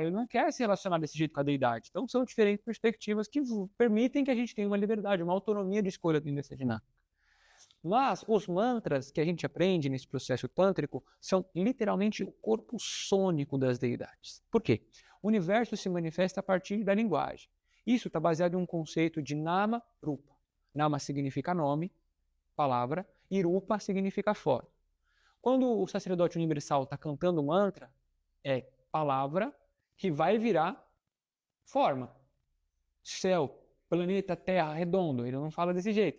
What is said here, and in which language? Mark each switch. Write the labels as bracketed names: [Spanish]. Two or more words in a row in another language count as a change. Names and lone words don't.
[Portuguese] Ele não quer se relacionar desse jeito com a deidade. Então são diferentes perspectivas que permitem que a gente tenha uma liberdade, uma autonomia de escolha dentro dessa dinâmica. Mas os mantras que a gente aprende nesse processo tântrico são literalmente o corpo sônico das deidades. Por quê? O universo se manifesta a partir da linguagem. Isso está baseado em um conceito de nama, rupa. Nama significa nome, palavra, e rupa significa forma. Quando o sacerdote universal está cantando o mantra, é palavra que vai virar forma. Céu, planeta, terra, redondo. Ele não fala desse jeito.